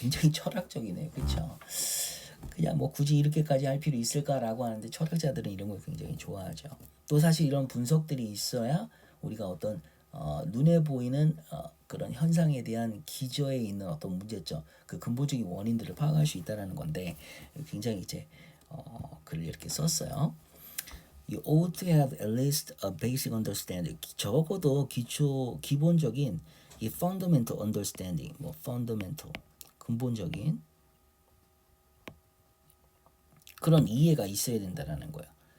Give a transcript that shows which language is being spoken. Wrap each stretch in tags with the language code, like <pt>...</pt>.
<ko>굉장히 철학적이네요. 그렇죠? 그냥 뭐 굳이 이렇게까지 할 필요 있을까라고 하는데 철학자들은 이런 걸 굉장히 좋아하죠. 또 사실 이런 분석들이 있어야 우리가 어떤 눈에 보이는 그런 현상에 대한 기저에 있는 어떤 문제점, 그 근본적인 원인들을 파악할 수 있다라는 건데 굉장히 이제 글을 이렇게 썼어요.</ko> <en>You ought to have at least a basic understanding.</en> <ko>적어도 기본적인 이</ko> <en>fundamental understanding,</en> <ko>뭐 fundamental 근본적인 그런 이해가 있어야 된다라는 거예요.</ko>